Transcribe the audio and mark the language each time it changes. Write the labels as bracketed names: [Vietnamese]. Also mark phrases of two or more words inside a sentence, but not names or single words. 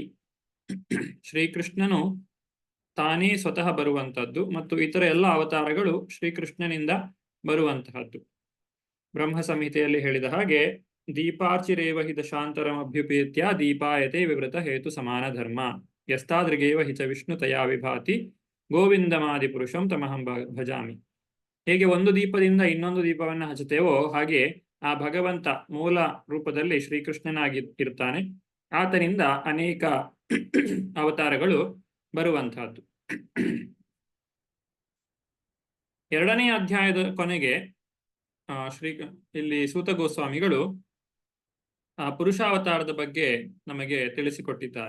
[Kannada] ಶ್ರೀಕೃಷ್ಣನು ತಾನೇ ಸ್ವತಃ ಬರುವಂತಹದ್ದು ಮತ್ತು ಇತರ ಎಲ್ಲ ಅವತಾರಗಳು ಶ್ರೀಕೃಷ್ಣನಿಂದ ಬರುವಂತಹದ್ದು. ಬ್ರಹ್ಮ ಸಂಹಿತೆಯಲ್ಲಿ ಹೇಳಿದ ಹಾಗೆ [Sanskrit] ದೀಪಾರ್ಚಿರೇವ ಹಿ ದಶಾಂತರಮಭ್ಯುಪೇತ್ಯ ದೀಪಾಯತೆ ವಿವೃತ ಹೇತು ಸಮಾನ ಧರ್ಮ ಯಸ್ತಾದೃಗೇವ ಹಿಚ ವಿಷ್ಣು ತಯಾ ವಿಭಾತಿ ಗೋವಿಂದಮಾದಿ ಪುರುಷಂ ತಮಹಂ ಭಜಾಮಿ. [Kannada] ಹೇಗೆ ಒಂದು ದೀಪದಿಂದ ಇನ್ನೊಂದು ದೀಪವನ್ನು ಹಚ್ಚುತ್ತೇವೋ ಹಾಗೆ ಆ ಭಗವಂತ ಮೂಲ ರೂಪದಲ್ಲಿ ಶ್ರೀಕೃಷ್ಣನಾಗಿ ಇರ್ತಾನೆ. ಆತನಿಂದ ಅನೇಕ ಅವತಾರಗಳು ಬರುವಂತಹದ್ದು. 2ನೇ ಅಧ್ಯಾಯದ ಕೊನೆಗೆ ಇಲ್ಲಿ ಸೂತ ಗೋಸ್ವಾಮಿಗಳು ಪುರುಷಾವತಾರದ ಬಗ್ಗೆ ನಮಗೆ ತಿಳಿಸಿಕೊಟ್ಟಿದ್ದಾರೆ.